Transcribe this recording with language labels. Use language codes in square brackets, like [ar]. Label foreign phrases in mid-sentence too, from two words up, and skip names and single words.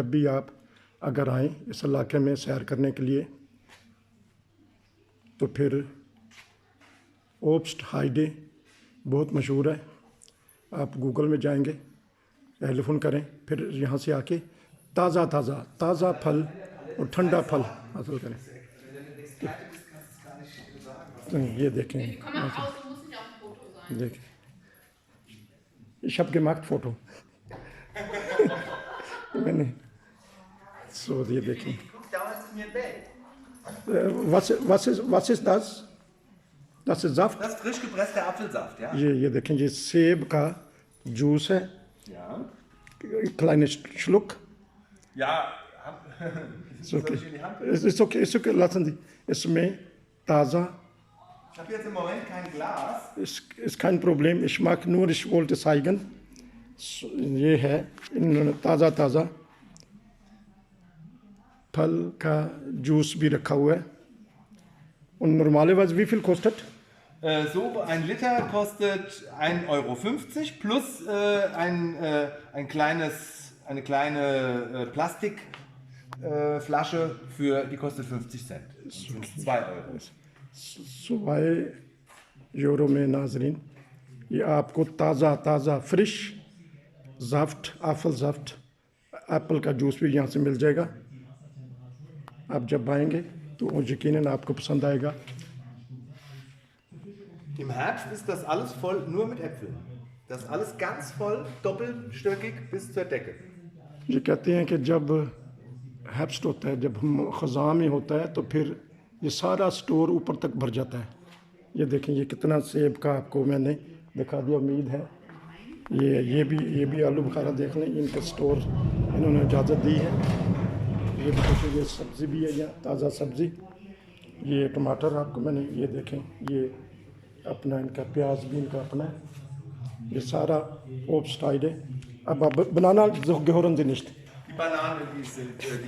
[hi] जब भी आप अगर आएँ इस इलाके में सैर करने के लिए, तो फिर ओब्स्ट हाईडे बहुत मशहूर है। आप गूगल में जाएंगे, टेलीफोन करें, फिर यहाँ से आके ताज़ा फल और ठंडा फल हासिल करें। तो ये देखें, देखें, [de] ich habe gemacht Foto मैंने। [hi] सो ये देखें, [de] was ist das? Das ist Saft? Das ist frisch gepresster Apfelsaft, ja? [hi] ये देखें, ये सेब का जूस है। [de] Ja. Kleiner Schluck. Ja. Ist okay. Ist okay, lassen Sie. [hi] इसमें ताज़ा, [de] Ich habe jetzt im Moment kein Glas. ist kein Problem, ich wollte zeigen। [hi] ये है, इन्होंने ताज़ा फल का जूस भी रखा हुआ है। [de] Und normalerweise wie viel kostet? So ein Liter kostet 1,50 € plus eine kleine Plastikflasche die kostet 50 Cent. 2 €. [hi] 2 यूरो में नाजरीन ये आपको ताज़ा [en] fresh apple [hi] का जूस भी यहाँ से मिल जाएगा। आप जब आएंगे तो यकीनन आपको पसंद आएगा। [de] Im Herbst ist das alles voll nur mit Äpfeln. Das ist alles ganz voll, doppelstöckig bis zur Decke. [hi] ये कहते हैं कि जब हेब्स्ट होता है, जब हम ख़ज़ां में होता है, तो फिर ये सारा स्टोर ऊपर तक भर जाता है। ये देखें, ये कितना सेब का आपको मैंने दिखा दिया। उम्मीद है ये भी आलू बुखारा देख लें। इनका स्टोर इन्होंने इजाज़त दी है। ये भी देखें, ये सब्ज़ी भी है यहाँ, ताज़ा सब्ज़ी। ये टमाटर आपको मैंने, ये देखें, ये अपना इनका प्याज भी इनका अपना है। ये सारा ओब्स्ट हाईडे। [de] अब Banana gehören sie nicht. Die Bananen, die